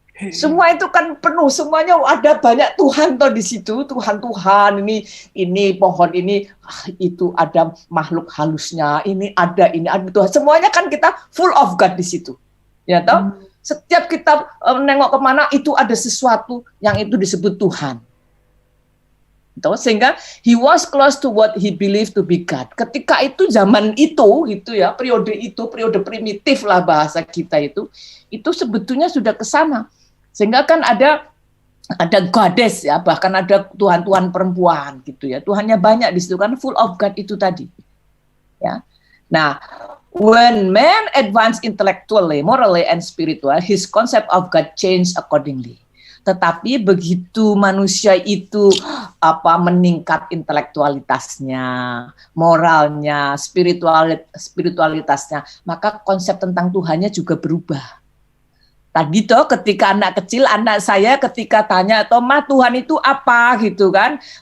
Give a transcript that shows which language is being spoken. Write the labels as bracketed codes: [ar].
[id] Semua itu kan penuh, semuanya ada banyak Tuhan toh di situ, Tuhan ini pohon ini, itu ada makhluk halusnya, ini ada Tuhan. Semuanya kan kita [en] full of God [id] di situ, ya toh. Setiap kita nengok kemana itu ada sesuatu yang itu disebut Tuhan. Toh, sehingga [en] he was close to what he believed to be God. [id] Ketika itu zaman itu ya, periode primitif lah bahasa kita itu sebetulnya sudah ke sana. Sehingga kan ada goddess ya, bahkan ada tuhan-tuhan perempuan gitu ya. Tuhannya banyak di situ kan, [en] full of God [id] itu tadi. Ya. [en] Nah, when man advance intellectually, morally and spiritual, his concept of God change accordingly. [id] Tetapi begitu manusia itu meningkat intelektualitasnya, moralnya, spiritualitasnya, maka konsep tentang Tuhannya juga berubah. Tadi toh ketika anak kecil, anak saya ketika tanya, "Ma, Tuhan itu apa?" gitu kan.